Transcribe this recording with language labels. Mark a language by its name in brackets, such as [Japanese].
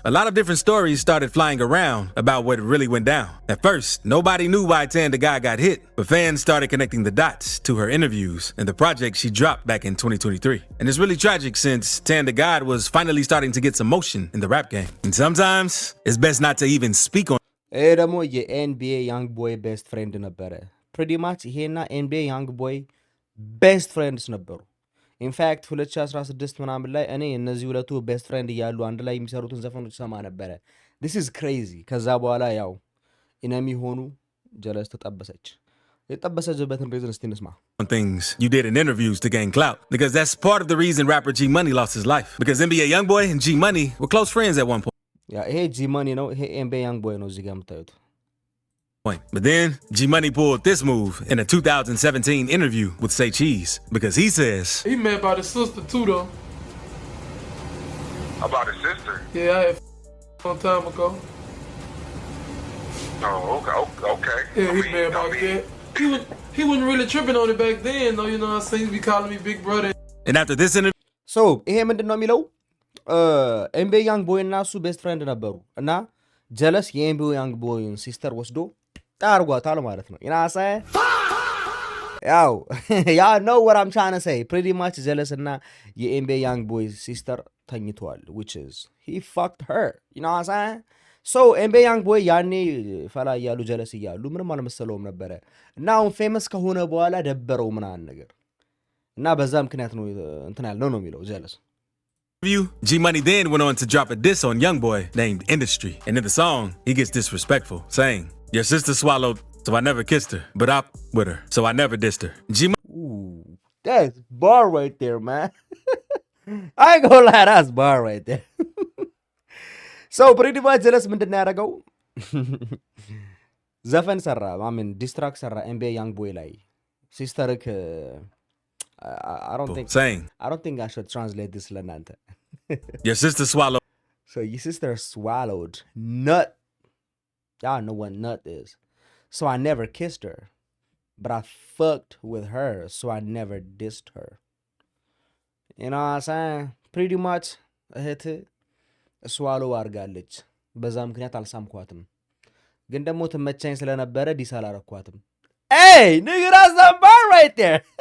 [English] A lot of different stories started flying around about what really went down. At first, nobody knew why Tan DaGod got hit, but fans started connecting the dots to her interviews and the project she dropped back in 2023. And it's really tragic since Tan DaGod was finally starting to get some motion in the rap game. And sometimes, it's best not to even speak on. [Amharic] ይሄ ደግሞ የኤንቢኤ ያንግ ቦይ ቤስት ፍሬንድ ነበረ። ፕሪቲ ማች ይሄና ኤንቢኤ ያንግ ቦይ ቤስት ፍሬንድስ ነበሩ። ኢንፋክት 2016 ምናምን ላይ እኔ እነዚህ ሁለቱ ቤስት ፍሬንድ እያሉ አንድ ላይ የሚሰሩትን ዘፈኖች ሰማ ነበረ። [English] this is crazy። [Amharic] ከዛ በኋላ ያው ኢነሚ ሆኑ። ጀለስ ተጠበሰች። የተጠበሰችበትን ሪዝን እስቲ እንስማ። [English] Things you did in interviews to gain clout, because that's part of the reason rapper G Money lost his life, because NBA YoungBoy and G Money were close friends at one point. [Amharic] ያ ይሄ ጂ መኒ ነው። ይሄ ኤንቢኤ ያንግ ቦይ ነው እዚህ ጋር የምታዩት። [English] But then, G Money pulled this move in a 2017 interview with Say Cheese because he says he mad about his sister too, though. About his sister? Yeah, I had some time ago. Oh, okay. Yeah, he mad about that. He wasn't really tripping on it back then, though. You know what I'm saying? He be calling me big brother. And after this interview, [Amharic] so ይሄ ምንድን ነው የሚለው ኤንቢኤ ያንግ ቦይ እና እሱ ቤስት ፍሬንድ ነበሩ እና ጀለስ የኤንቢኤ ያንግ ቦይን ሲስተር ወስዶ ጣርጓታል ማለት ነው። ኢናሳ ያው ያ ነው [English] what I'm trying to say. pretty much [Amharic] ጀለስ እና የኤንቢኤ ያንግ ቦይ ሲስተር ተኝተዋል, [English] which is he fucked her, you know what I'm saying? [Amharic] so ኤንቢኤ ያንግ ቦይ ያኔ ፈላ እያሉ ጀለስ እያሉ ምንም አልመሰለውም ነበረ እና አሁን ፌመስ ከሆነ በኋላ ደበረው ምናምን ነገር እና በዛ ምክንያት ነው እንትን ያለው ነው የሚለው ጀለስ። [English] G Money then went on to drop a diss on YoungBoy named Industry, and in the song he gets disrespectful, saying, "Your sister swallowed, so I never kissed her, but I with her, so I never dissed her." Ooh, that's bar right there, man. I ain't gonna lie, that's bar right there. so pretty much jealous [Amharic] ምንድን ነው ያደረገው? ዘፈን ሰራ, [English] I mean distract [Amharic] ሰራ [English] NBA YoungBoy [Amharic] ላይ ሲስተርክ [English] I don't think I should translate this [Amharic] ለናንተ. [English] Your sister swallowed. So your sister swallowed nut. Y'all know what nut is. So I never kissed her, but I fucked with her, so I never dissed her. You know what I'm saying? Pretty much [Amharic] እህት swallow አድርጋለች። በዛ ምክንያት አልሳምኳትም። ግን ደግሞ ትመቻኝ ስለነበረ ዲስ አላረኳትም። [English] Hey, nigga, that's the bar right there.